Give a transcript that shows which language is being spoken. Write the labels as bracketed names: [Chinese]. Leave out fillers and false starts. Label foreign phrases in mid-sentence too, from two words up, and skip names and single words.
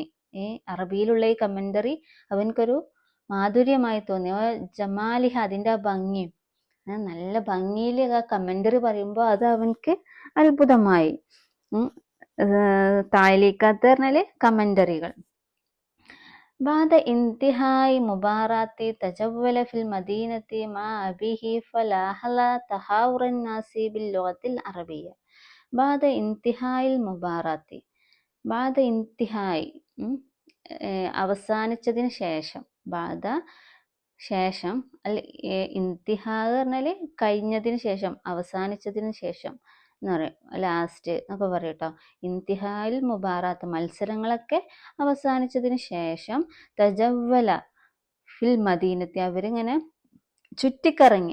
[Malayalam] ഈ അറബിയിലുള്ള ഈ കമന്ററി അവൻക്കൊരു മാധുര്യമായി തോന്നി. ജമാലിഹ അതിന്റെ ആ ഭംഗിയും, നല്ല ഭംഗിയിൽ ആ കമന്ററി പറയുമ്പോൾ അത് അവൻക്ക് അത്ഭുതമായി. താലിക്കാത്ത് പറഞ്ഞാല് കമന്ററികൾ. [Arabic] بعد انتهاء مباراة تجول في المدينة مع أبيه فلاحظ تحاور الناس باللغة العربية. بعد انتهاء المباراة, بعد انتهاء [Malayalam] അവസാനിച്ചതിന് ശേഷം, ബാധ ശേഷം, അല്ല ഇന്തിഹാ പറഞ്ഞാല് കഴിഞ്ഞതിന് ശേഷം, അവസാനിച്ചതിന് ശേഷം എന്ന് പറയും, ലാസ്റ്റ് എന്നൊക്കെ പറയും കേട്ടോ. ഇന്തിഹായിൽ മുബാറാത്ത് മത്സരങ്ങളൊക്കെ അവസാനിച്ചതിന് ശേഷം, [Arabic] تجول في المدينة [Malayalam] അവരിങ്ങനെ ചുറ്റിക്കറങ്ങി.